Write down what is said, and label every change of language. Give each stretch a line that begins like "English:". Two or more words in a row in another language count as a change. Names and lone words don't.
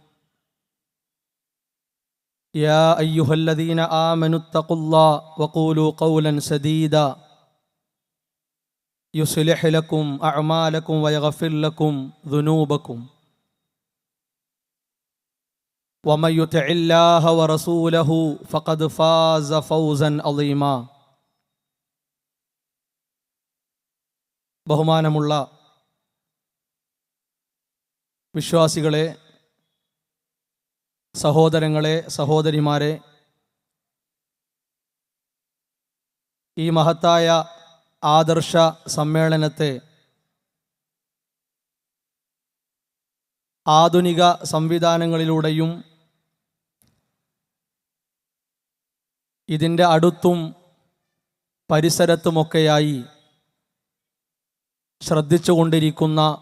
Arabic: يا أيها الذين آمنوا اتقوا الله وقولوا قولا سديدا يصلح لكم أعمالكم ويغفر لكم ذنوبكم ومن يطع الله ورسوله فقد فاز فوزا عظيما.
Malayalam: ബഹുമാനമുള്ള വിശ്വാസികളെ, സഹോദരങ്ങളെ, സഹോദരിമാരെ, ഈ മഹത്തായ ആദർശ സമ്മേളനത്തെ ആധുനിക സംവിധാനങ്ങളിലൂടെയും ഇതിൻ്റെ അടുത്തും പരിസരത്തുമൊക്കെയായി ശ്രദ്ധിച്ചുകൊണ്ടിരിക്കുന്ന